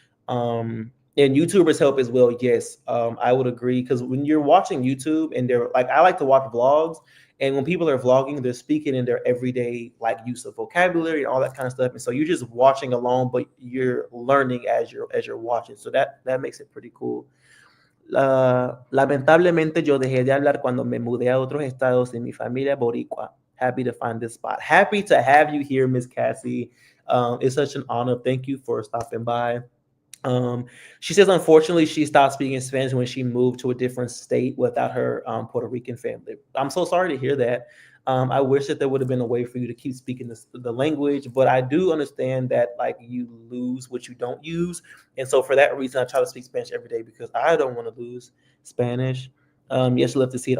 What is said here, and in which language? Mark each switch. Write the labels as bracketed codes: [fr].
[en] And YouTubers help as well. Yes, I would agree because when you're watching YouTube and they're like, I like to watch vlogs, and when people are vlogging, they're speaking in their everyday like use of vocabulary and all that kind of stuff. And so you're just watching along, but you're learning as you're watching. So that makes it pretty cool. [es] Lamentablemente yo dejé de hablar cuando me mudé a otros estados y mi familia boricua. [en] Happy to find this spot. Happy to have you here, Miss Cassie. It's such an honor. Thank you for stopping by. Um, she says, unfortunately, she stopped speaking Spanish when she moved to a different state without her Puerto Rican family. I'm so sorry to hear that. I wish that there would have been a way for you to keep speaking the language, but I do understand that like you lose what you don't use, and so for that reason, I try to speak Spanish every day because I don't want to lose Spanish. Yes, you love to see it.